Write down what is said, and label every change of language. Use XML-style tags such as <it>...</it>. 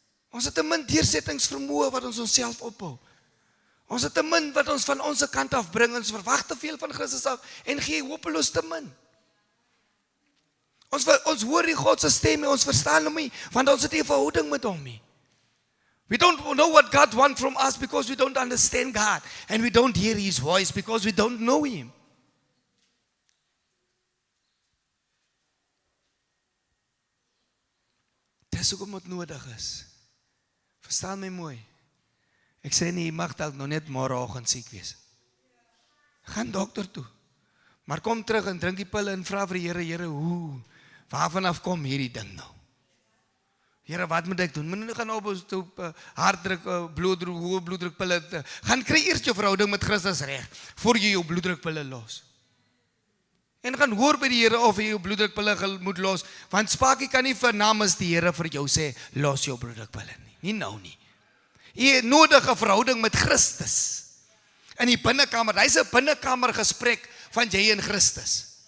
<af>Ons het te min deursettingsvermoë wat ons onsself ophou. Ons het te min wat ons van ons kant af bring, ons verwag te veel van Christus af en gee hopeloos te min. Ons hoor nie God se stem, ons verstaan hom nie, want ons het nie 'n verhouding met hom nie.</af> <en>We don't know what God wants from us because we don't understand God, and we don't hear his voice because we don't know him.</en> <af>Dis hoekom dit nodig is. Verstaan my mooi. Ek sê nie, jy mag dalk nog net môreoggend siek wees. Gaan dokter toe. Maar kom terug en drink die pille en vra vir die Here, Here, hoe? Waarvan af kom hierdie ding nou? Here, wat moet ek doen? Moet nie gaan op hartdruk, bloeddruk, hoë bloeddrukpille. Gaan kry eers jou verhouding met Christus reg, voor jy jou bloeddrukpille los. En gaan hoor by die Here of jy jou bloeddrukpille moet los, want Spakie kan nie vir namens die Here vir jou sê, los jou bloeddrukpille nie. Nie nou nie. Jy het nodig 'n verhouding met Christus. In die binnekamer, hy's 'n binnekamer gesprek van jy en Christus.</af>